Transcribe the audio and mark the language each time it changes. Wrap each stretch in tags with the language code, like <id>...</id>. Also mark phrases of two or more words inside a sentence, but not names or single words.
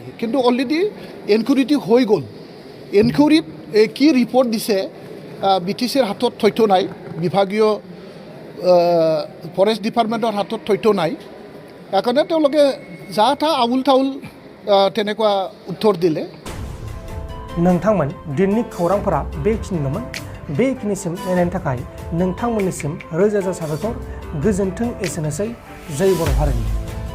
<as>কিন্তু অলৰেডি ইনকুৱাৰীটো হৈ গ'ল। ইনকুৱাৰীত কি ৰিপৰ্ট দিছে BTCৰ হাতত তথ্য নাই, বিভাগীয় ফৰেষ্ট ডিপাৰ্টমেণ্টৰ হাতত তথ্য নাই। সেইকাৰণে তেওঁলোকে যা তা আউল তাউল তেনেকুৱা উত্তৰ দিলে।</as> <brx>नोंथांमोन दिननि खौरांफोरा बेखिनिल'मोन। बेखिनिसिम नायनायनि थाखाय नोंथांमोननिसिम रोजा रोजा साबायखर। गोजोन्थों। एसेनोसै। जय बर' हारिनि।</brx>